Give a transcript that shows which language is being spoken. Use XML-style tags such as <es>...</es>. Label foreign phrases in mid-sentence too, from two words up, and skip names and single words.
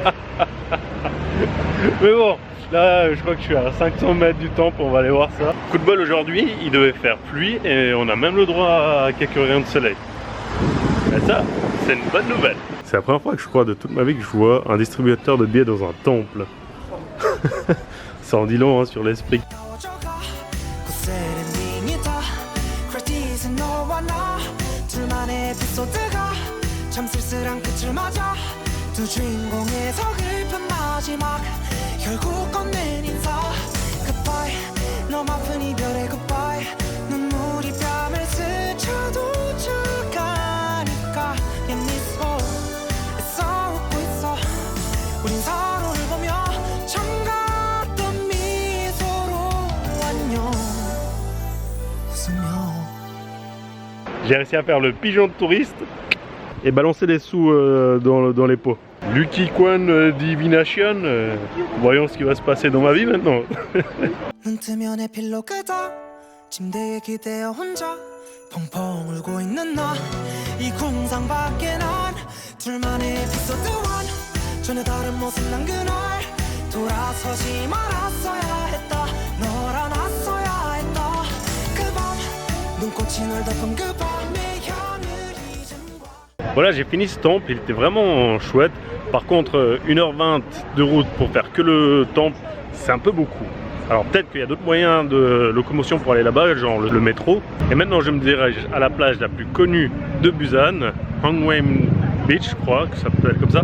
<fr>Mais bon, là je crois que je suis à 500 mètres du temple, on va aller voir ça. Coup de bol aujourd'hui, il devait faire pluie et on a même le droit à quelques rayons de soleil. Et ça, c'est une bonne nouvelle. C'est la première fois que je crois de toute ma vie que je vois un distributeur de billets dans un temple. Ça en dit long hein, sur l'esprit.</fr> <ko>참 쓸쓸한 끝을 맞아 두 주인공의 서글픈 마지막 결국 건넨 인사 Goodbye 너무 아픈 이별의 Goodbye 눈물이 뺨을 스쳐도 가니까 옛 미소 애써 웃고 있어 우린 서로를 보며 처음 같던 미소로 안녕 웃으며.</ko> <fr>J'ai réussi à faire le pigeon de touriste et balancer des sous dans les pots. Lucky Quan Divination, voyons ce qui va se passer dans ma vie maintenant.</fr> <ko>눈 뜨면 에필로그다 침대에 기대어 혼자 펑펑 울고 있는 나 이 공상 밖에 난 둘만의 에피소드 1 전혀 다른 모습 난 그날 돌아서지 말았어야 했다 널 안았어야 했다 그 밤 눈꽃이 널 덮은 그 밤의 하늘이</ko> <fr>Voilà, j'ai fini ce temple, il était vraiment chouette. Par contre, 1h20 de route pour faire que le temple, c'est un peu beaucoup. Alors peut-être qu'il y a d'autres moyens de locomotion pour aller là-bas, genre le métro. Et maintenant, je me dirige à la plage la plus connue de Busan, Hongwaem Beach, je crois que ça peut être comme ça.</fr>